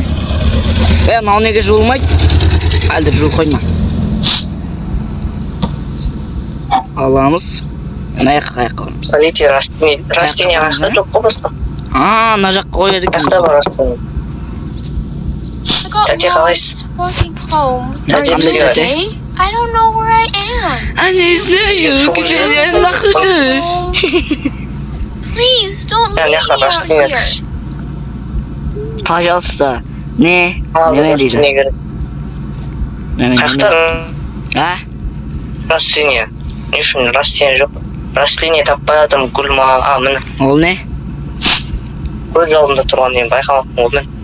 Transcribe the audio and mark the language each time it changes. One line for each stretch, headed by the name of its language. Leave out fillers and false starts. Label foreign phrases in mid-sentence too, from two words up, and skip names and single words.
Kazakh: Мынау неге жуылмайды? Әлде жуып қойма. Аламыз. Мына жаққа қоямыз. Полиция растение қаяқта жоқ қой басқа. Мына жаққа қояды екен. Қаяқта бар растение.
English: I got
Kazakh: Тәте қалайсыз?
English: lost walking home. Are you okay? I don't know where I am.
Russian: Не знаю, где я нахожусь.
English: Please don't Я leave не me out растение. here.
Kazakh: Пожалуйста. Не дейді. Растение керек. Қаяқта растение. Не үшін растение жоқ? Растение таппай жатырмын гүл ма? Міне. Ол не? Гүл алдында тұрған мен байқамаппын ғой мен.